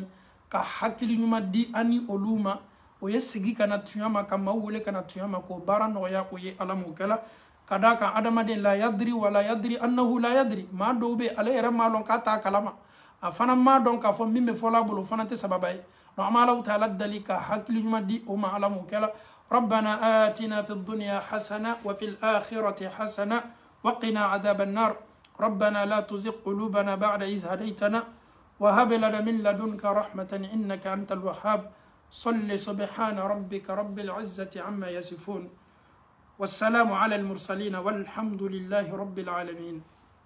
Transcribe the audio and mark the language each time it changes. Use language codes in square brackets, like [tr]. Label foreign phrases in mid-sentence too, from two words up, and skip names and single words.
[bm] ka hakili ɲuman di an ni olu ma o ye sigi ka na tuɲa ma ka maaw wele ka na tuɲa ma k'o baara nɔgɔya o ye ala m'o kɛla ka d'a kan adamaden [ar] لا يدري ولا يدري أنه لا يدري [bm] maa dɔw bɛ ale yɛrɛ m'a dɔn k'a t'a kalama a fana m'a dɔn k'a fɔ min bɛ fɔla a bolo o fana tɛ sababa ye donc an bɛ Alahu taala dali ka hakili ɲuman di o ma ala m'o kɛla [ar] ربنا آتنا في الدنيا حسنة وفي الآخرة حسنة وقنا عذاب النار ربنا لا تزغ قلوبنا بعد إذ هديتنا وهب لنا من لدنك رحمة إنك أنت الوهاب صل سبحان ربك رب العزة عما يصفون والسلام على المرسلين والحمد لله رب العالمين